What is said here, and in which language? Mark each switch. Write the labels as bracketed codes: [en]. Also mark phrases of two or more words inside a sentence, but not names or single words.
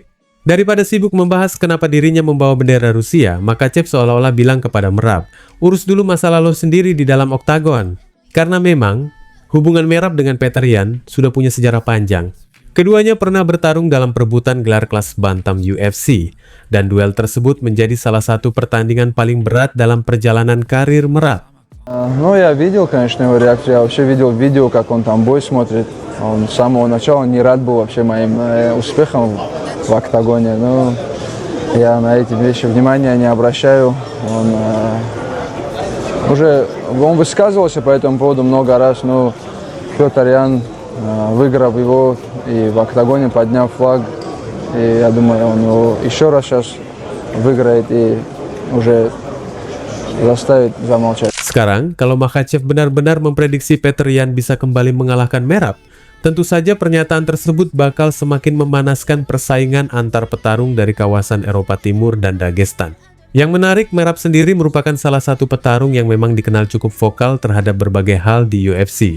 [id] Daripada sibuk membahas kenapa dirinya membawa bendera Rusia, Makhachev seolah-olah bilang kepada Merab, urus dulu masalah lo sendiri di dalam oktagon. Karena memang, hubungan Merab dengan Petr Yan sudah punya sejarah panjang. Keduanya pernah bertarung dalam perebutan gelar kelas bantam UFC, dan duel tersebut menjadi salah satu pertandingan paling berat dalam perjalanan karir Merab. [ru] Ну, я видел, конечно, его реакцию. Я вообще видел видео, как он там бой смотрит. Он с самого начала не рад был вообще моим успехам в октагоне. Но я на эти вещи внимания не обращаю. Он высказывался по этому поводу много раз, но Петр Ян, выиграв его и в октагоне подняв флаг, и я думаю, он его еще раз сейчас выиграет и уже заставит замолчать. [id] Sekarang, kalau Makhachev benar-benar memprediksi Petr Yan bisa kembali mengalahkan Merab, tentu saja pernyataan tersebut bakal semakin memanaskan persaingan antar petarung dari kawasan Eropa Timur dan Dagestan. Yang menarik, Merab sendiri merupakan salah satu petarung yang memang dikenal cukup vokal terhadap berbagai hal di UFC.